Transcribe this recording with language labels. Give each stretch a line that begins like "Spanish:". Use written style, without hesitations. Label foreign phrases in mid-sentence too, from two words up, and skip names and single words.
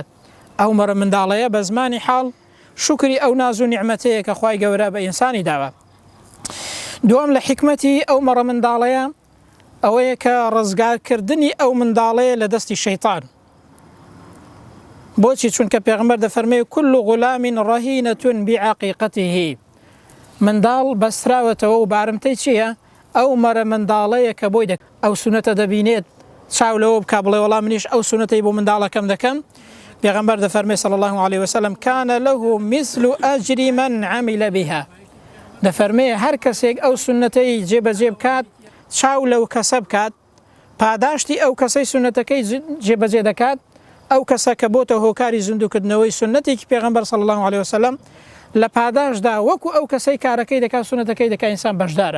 Central Kurdish: ئەو مەڕە منداڵەیە بە زمانی حاڵ شوکری ئەو ناز و نیعمەتەیە کە خوای گەورە بە ئینسانی داوە. دووەم لە حکمەتی ئەو مەڕە منداڵەیە ئەوەیە کە ڕزگارکردنی ئەو منداڵەیە لە دەستی شەیطان. بۆچی؟ چونکە پێغەمبەر دەفەرمێ
Arabic: كل غلام رهينة بعقيقته،
Central Kurdish: منداڵ بەستراوەتەوە و بارمتەی چییە؟ ئەو مەرە منداڵەیە کە بۆی ئەو سونەتە دەبینێت چاو لەوە بکە بڵێ وەڵام منیش ئەو سونەتەی بۆ منداڵەکەم دەکەم. پێغەمبەر دەفەرمێ
Arabic: صلی الله عليه وسلم كان له مثل أجر من عمل بها،
Central Kurdish: دەفەرمێ هەر کەسێک ئەو سونەتەی جێبەجێ بکات چاو لەو کەسە بکات پاداشتی ئەو کەسەی سونەتەکەی جێبەجێ دەکات. ئەو کەسە کە بۆتە هۆکاری زیندوکردنەوەی سنەتێکی پێغەمبەر
Arabic: صلی الله عليه وسلم
Central Kurdish: لە پاداشدا وەکو ئەو کەسەی کارەکەی دەکات سنەتەکەی دەکات ئینسان بەشدارە.